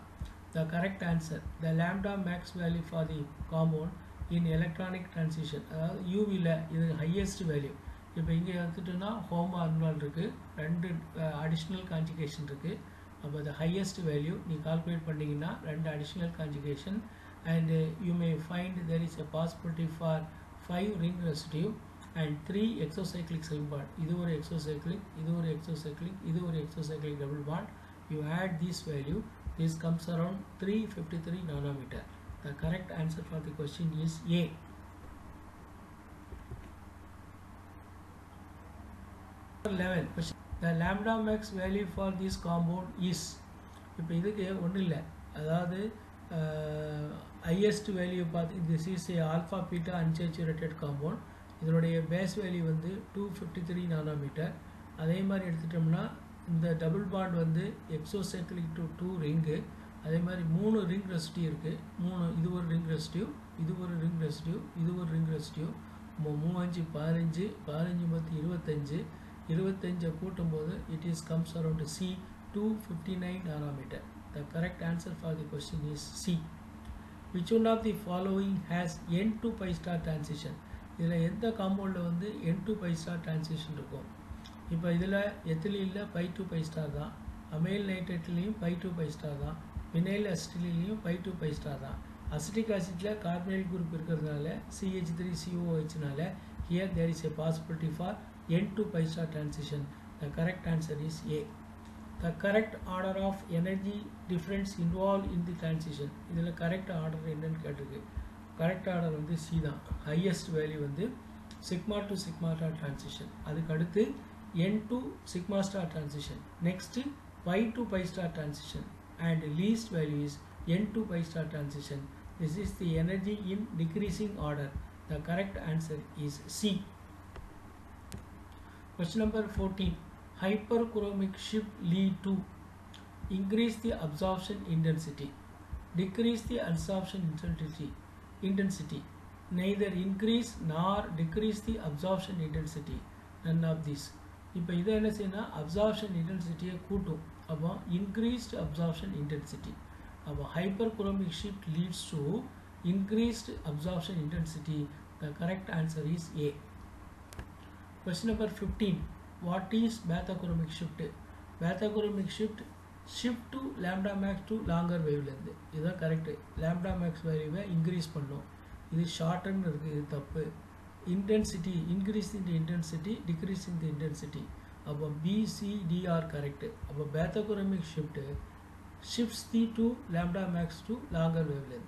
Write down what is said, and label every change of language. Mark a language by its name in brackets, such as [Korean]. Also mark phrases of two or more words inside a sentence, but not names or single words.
[English] The correct answer, the lambda max value for the compound in electronic transition, [Tamil] அதாவது UVல இது [English] highest value. [Tamil] இப்போ இங்கே எடுத்துட்டோம்னா ஹோமார்னுலால் இருக்குது, ரெண்டு [English] additional conjugation [Tamil] இருக்குது. [English] அப்போ the highest value [Tamil] நீ கால்குலேட் பண்ணிங்கன்னா ரெண்டு [English] additional conjugation and you may find there is a possibility for 5 ring residue and 3 exocyclic ring bond. [Tamil] இது ஒரு exocyclic, இது ஒரு exocyclic, இது ஒரு [English] exocyclic double bond. You add this value, this comes around 353 nanometer. The correct answer for the question is A. Number 11. Question. The lambda max value for this compound is. [Tamil] இப்போ இதுக்கு ஒன்றும் இல்லை, அதாவது [English] highest value [Tamil] பார்த்து [English] this is a alpha beta unsaturated compound. [Tamil] இதனுடைய [English] base value [Tamil] வந்து 253 நானோமீட்டர். அதே மாதிரி எடுத்துட்டோம்னா இந்த [English] double bond [Tamil] வந்து [English] exocyclic to 2 ringகு. [Tamil] அதே மாதிரி 3 [English] ring residue [Tamil] இருக்குது. இது ஒரு [English] ring residue, [Tamil] இது ஒரு [English] ring residue, [Tamil] இது ஒரு [English] ring residue. 3 5 15, 15 10 25, 25 கூட்டும்போது it is comes around C 259 nanometer. The correct answer for the question is C. Which one of the following has N to pi star transition? [Tamil] இதில் எந்த காம்பவுண்டில் வந்து [English] N to pi star transition [Tamil] இருக்கும்? இப்போ இதில் எத்திலீனில் [English] pi to pi star [Tamil] தான், [English] amyl nitrateலேயும் pi to pi star [Tamil] தான், [English] vinyl acetylையும் pi to pi star [Tamil] தான். [English] acetic acidல் carbonyl group இருக்கிறதுனால CH3COOHனால here there is a possibility for N to pi star transition. The correct answer is A. The correct order of energy difference involved in the transition. [Tamil] இதில் [English] correct order [Tamil] என்னன்னு கேட்டிருக்கு. [English] correct order [Tamil] வந்து C தான். [English] highest value [Tamil] வந்து [English] sigma to sigma star transition, [Tamil] அதுக்கு அடுத்து [English] N to sigma star transition, next pi to pi star transition, and least value is N to pi star transition. This is the energy in decreasing order. The correct answer is C. Question number 14. hyperchromic shift lead to increase the absorption intensity, decrease the absorption intensity, neither increase nor decrease the absorption intensity, none of this. [Tamil] இப்போ இதை என்ன செய்யணும், [English] absorption intensity [Tamil] கூட்டும். [English] அப்போ increased absorption intensity. அப்போ hyperchromic shift leads to increased absorption intensity. The correct answer is A. Question number 15. What is bathochromic shift? Bathochromic shift to lambda max to longer wavelength. [Tamil] இதுதான் கரெக்ட். [English] lambda max valueவை [Tamil] இன்க்ரீஸ் பண்ணும். இது ஷார்ட்னு இருக்குது, இது தப்பு. [English] intensity increase in the intensity, decrease in the intensity, டிக்ரீஸ் இன் தி இன்டென்சிட்டி. [Tamil] அப்போ BCDR கரெக்ட். [English] அப்போ bathochromic shift shifts the to lambda max to longer wavelength.